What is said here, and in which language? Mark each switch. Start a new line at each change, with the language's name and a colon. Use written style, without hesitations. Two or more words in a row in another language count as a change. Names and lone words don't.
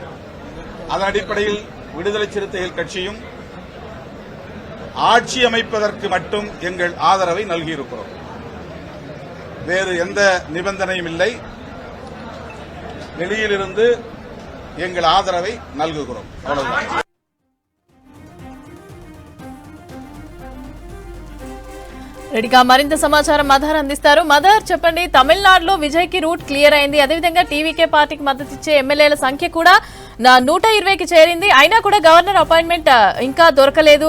Tamil: அதன் அடிப்படையில் விடுதலை சிறுத்தைகள் கட்சியும் ஆட்சி அமைப்பதற்கு மட்டும் எங்கள் ஆதரவை நல்கியிருக்கிறோம். வேறு எந்த நிபந்தனையும் இல்லை. வெளியிலிருந்து எங்கள் ஆதரவை நல்குகிறோம். அவ்வளவுதான்.
Telugu: రెడీగా మరింత సమాచారం మదర్ అందిస్తారు. మదర్ చెప్పండి, తమిళనాడులో విజయ్ కి రూట్ క్లియర్ అయింది. అదేవిధంగా టీవీకే పార్టీకి మద్దతిచ్చే ఎమ్మెల్యేల సంఖ్య కూడా 120కి చేరింది. అయినా కూడా గవర్నర్ అపాయింట్మెంట్ ఇంకా దొరకలేదు.